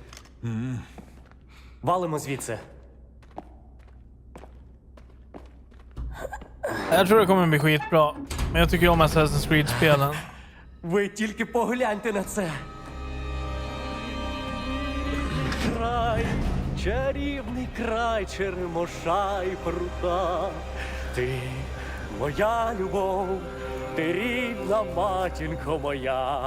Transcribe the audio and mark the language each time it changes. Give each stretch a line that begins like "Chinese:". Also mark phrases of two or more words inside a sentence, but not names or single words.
Ukrainian: Валимо звідси.
Swedish: Jag tror det kommer bli skitbra. Men jag tycker om Assassin's Creed-spelen.
Ukrainian: Ви тільки погляньте на це. Край, чарівний край черемоша і прута. Ти моя любов, ти рідна матінко моя.